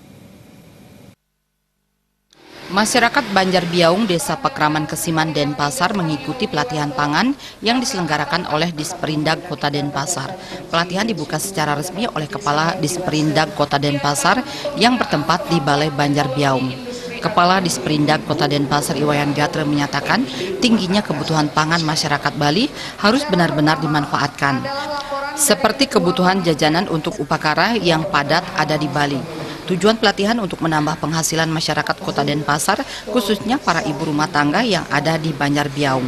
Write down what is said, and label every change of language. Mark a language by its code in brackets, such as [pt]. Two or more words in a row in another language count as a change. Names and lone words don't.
[id] Masyarakat Banjar Biaung Desa Pekraman Kesiman Denpasar mengikuti pelatihan pangan yang diselenggarakan oleh Disperindak Kota Denpasar. Pelatihan dibuka secara resmi oleh Kepala Disperindak Kota Denpasar yang bertempat di Balai Banjar Biaung. Kepala Disperindak Kota Denpasar Iwayan Gatre menyatakan tingginya kebutuhan pangan masyarakat Bali harus benar-benar dimanfaatkan. Seperti kebutuhan jajanan untuk upacara yang padat ada di Bali. Tujuan pelatihan untuk menambah penghasilan masyarakat Kota Denpasar, khususnya para ibu rumah tangga yang ada di Banjar Biaung.